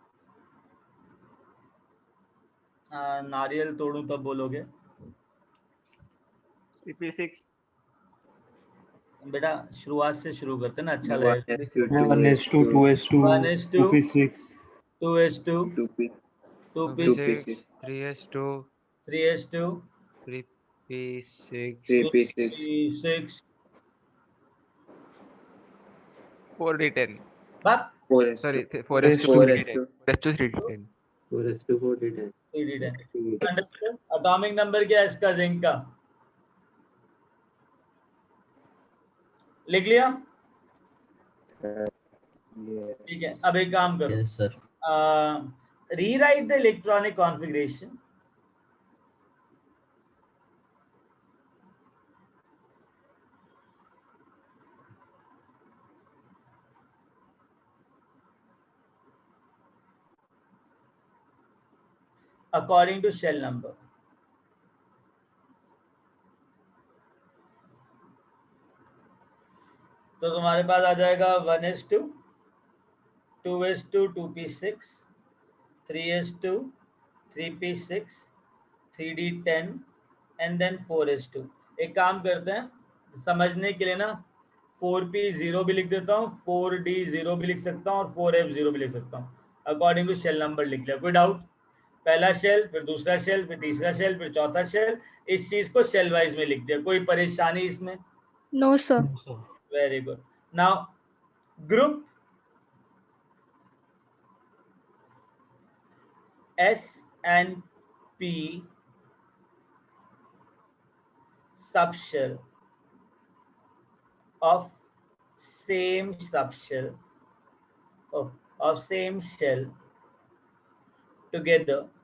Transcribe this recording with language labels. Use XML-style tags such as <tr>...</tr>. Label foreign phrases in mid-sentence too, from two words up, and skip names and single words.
<hi>नारियल तोड़ूं तब बोलोगे। CP6 बेटा शुरुआत से शुरू करते हैं ना, अच्छा 1 लगेगा। S2 1s2 2s2 1s2 2p6 2s2 2P 2p6 2P6 3s2 3s2 3p6 3P6 3p6 4d10 बाप sorry 4S2 4s2 4S2 3d10 3d10 4S2 4D10 3d10। अंडरस्टूड।</hi> <en>atomic number</en> <hi>क्या है इसका, जिंक का, लिख लिया? ठीक है, अब एक काम करो,</hi> <en>yes sir. rewrite the electronic configuration. according to shell number.</en> <hi>तो तुम्हारे पास आ जाएगा 1s2 2s2 2p6 3s2 3p6 3d10</hi> <en>and then</en> <hi>4s2। एक काम करते हैं, समझने के लिए ना 4p0 भी लिख देता हूँ, 4d0 भी लिख सकता हूँ और 4f0 भी लिख सकता हूँ।</hi> <en>according to shell number</en> <hi>लिख लिया, कोई डाउट? पहला शेल, फिर दूसरा शेल, फिर तीसरा शेल, फिर चौथा शेल, इस चीज को</hi> <en>shell wise</en> <hi>में लिख दिया। कोई परेशानी इसमें?</hi> <en>No, sir. very good. now group S and P subshell of same subshell of same shell together</en>